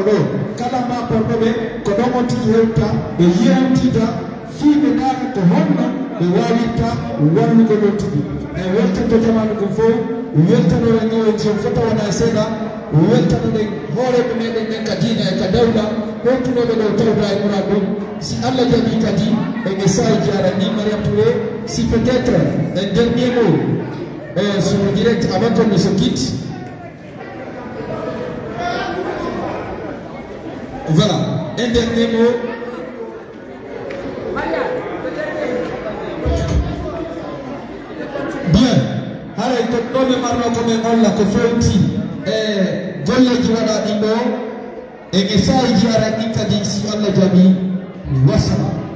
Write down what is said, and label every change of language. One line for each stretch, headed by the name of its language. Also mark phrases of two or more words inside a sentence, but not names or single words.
Fula: ɗo kala maporɗoɓe ko ɗon on tigi hewta ɓe yewtida fii ɓe ndaara to honno ɓe wawirta wallugo ɗon tigi e weltanto jamanu ɗum fof weltanoɗen ONG on fota wona seeɗa weltanoɗen hooreɓe meɗen ɓen ka diina e ka dawla ɗontunoɓe ɗo tawda e ɓura ɗum si Allah jaɓi kadi e message arani Mariam Touré
French: si peut-être un dernier mot sur le direct avant qu'on ne se quitte. Voilà, un dernier mot. Bien, alors
Fula: ko ɗo ɓe marno koɓe olla ko fewti e golleji waɗaɗi ɗo e message ji araɗi kadi si Allah jaɓi wasala.